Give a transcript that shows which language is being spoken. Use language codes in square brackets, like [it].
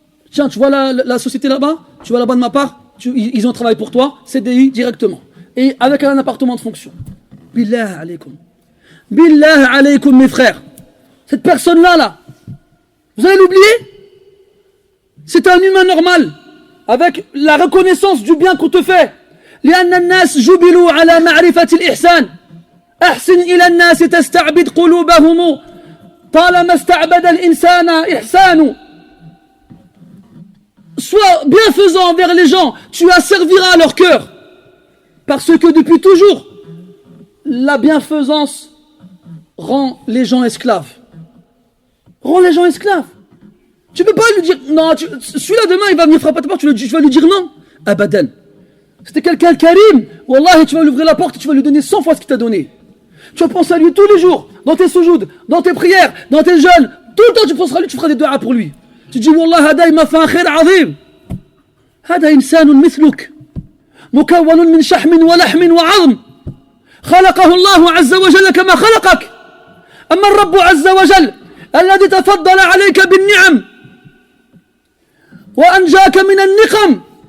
[fr] Tiens, tu vois la société là-bas? Tu vois là-bas de ma part? Ils ont travaillé pour toi, CDI directement. Et avec un appartement de fonction. [ar] Billah alaykoum. Billah alaykoum [fr] mes frères. Cette personne-là, là, vous allez l'oublier? C'est un humain normal, avec la reconnaissance du bien qu'on te fait. [ar] لأن الناس جبلوا على معرفة الإحسان أحسن إلى الناس تستعبد قلوبهم طالما استعبد الإنسان إحسان. [fr] Sois bienfaisant envers les gens, tu asserviras leur cœur. Parce que depuis toujours, la bienfaisance rend les gens esclaves. Rend les gens esclaves. Tu peux pas lui dire, non, celui-là demain il va venir frapper à ta porte, tu vas lui dire non. Abadan. C'était quelqu'un de karim. Wallah, tu vas lui ouvrir la porte et tu vas lui donner 100 fois ce qu'il t'a donné. Tu penses à lui tous les jours, dans tes soujouds, dans tes prières, dans tes jeûnes. Tout le temps tu penseras à lui, tu feras des du'as pour lui. Tu dis Wallah, hada il m'a fait un [ar] khair azim. Hada insanun mithluk. مكون من شحم ولحم وعظم خلقه الله عز وجل كما خلقك أما الرب عز وجل الذي تفضل عليك بالنعم وأنجاك من النقم